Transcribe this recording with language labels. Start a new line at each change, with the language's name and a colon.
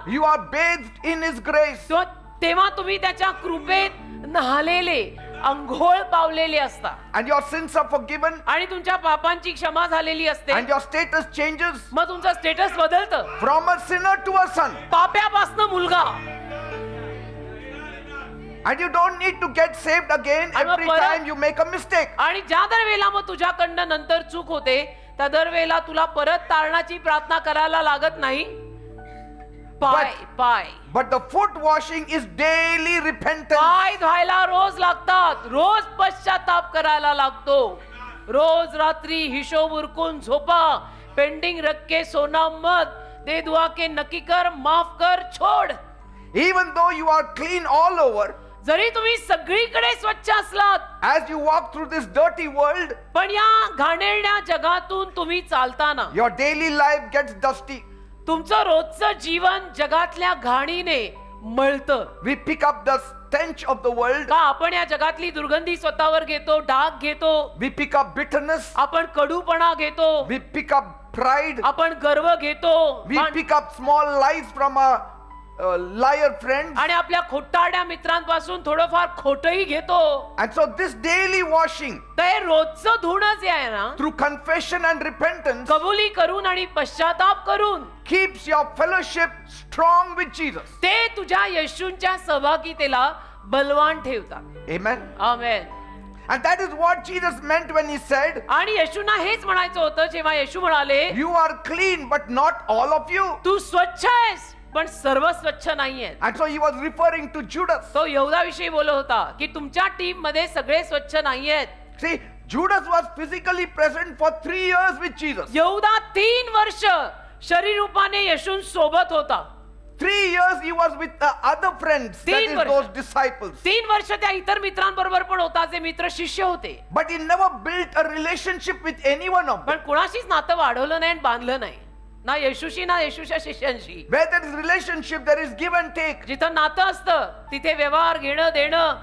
English: you are bathed in his grace.
Marathi: तेव्हा तुम्ही त्याच्या कृपेत न्हालेले, अंघोळ पावलेले असता
English: And your sins are forgiven
Marathi: आणि तुमच्या पापांची क्षमा झालेली असते.
English: and your status changes
Marathi: मग तुमचं स्टेटस बदलतं,
English: from a sinner to a son.
Marathi: पाप्यापासनं मुलगा.
English: And you don't need to get saved again And every
Marathi: परत-
English: time you make a mistake.
Marathi: आणि ज्या दर वेळेला मग तुझ्याकडनं नंतर चूक होते, त्या दर वेळेला तुला परत तारणाची प्रार्थना करायला लागत नाही. पाय पाय
English: But the foot washing is daily repentance.
Marathi: पाय धुवायला रोज लागतात, रोज पश्चाताप करायला लागतो. रोज रात्री हिशोब उरकून झोपा,
Hindi: पेंडिंग रख के सोना मत, दे दुआ के नक्की कर, माफ कर, छोड.
English: Even though you are clean all over,
Marathi: जरी तुम्ही सगळीकडे स्वच्छ असलात,
English: as you walk through this dirty world,
Marathi: पण या घाणेरड्या जगातून तुम्ही चालताना
English: your daily life gets dusty.
Marathi: तुमचं रोजचं जीवन जगातल्या घाणीने मळतं.
English: We pick up the stench of the world.
Marathi: का आपण या जगातली दुर्गंधी स्वतःवर घेतो, डाग घेतो,
English: We pick up bitterness.
Marathi: आपण कडूपणा घेतो,
English: We pick up pride.
Marathi: आपण गर्व घेतो,
English: We pick up small lies from our liar friends.
Marathi: आणि आपल्या खोटारड्या मित्रांपासून थोडंफार खोटही घेतो.
English: And so this daily washing
Marathi: तर हे रोजचं धुणं जे आहे ना,
English: through confession and repentance
Marathi: कबुली करून आणि पश्चाताप करून
English: keeps your fellowship strong with Jesus.
Marathi: ते तुझ्या येशूंच्या सहभागितेला बलवान ठेवतात.
English: Amen.
Marathi: Amen.
English: And that is what Jesus meant when he said,
Marathi: आणि येशूंना हेच म्हणायचं होतं जेव्हा येशू म्हणाले,
English: you are clean but not all of you.
Marathi: तू स्वच्छ आहेस पण सर्व स्वच्छ नाहीये.
English: And so he was referring to Judas.
Marathi: तो यहूदाविषयी बोलत होता की तुमच्या टीम मध्ये सगळे स्वच्छ नाहीयेत.
English: See, Judas was physically present for 3 years with Jesus.
Marathi: यहूदा 3 वर्ष शरीर रूपाने येशूं सोबत होता.
English: 3 years he was with the other friends, that 3 is
Marathi: वर्ष.
English: those disciples.
Marathi: 3 वर्ष त्या इतर मित्रांबरोबर पण होता, जे मित्र शिष्य होते.
English: But he never built a relationship with any one of them.
Marathi: पण कुणाशीच नातं वाढवलं नाही आणि बांधलं नाही, ना येशूशी ना येशूच्या शिष्यांशी.
English: Where there is relationship, there is give and take.
Marathi: जिथं नातं असतं तिथे व्यवहार घेणं देणं.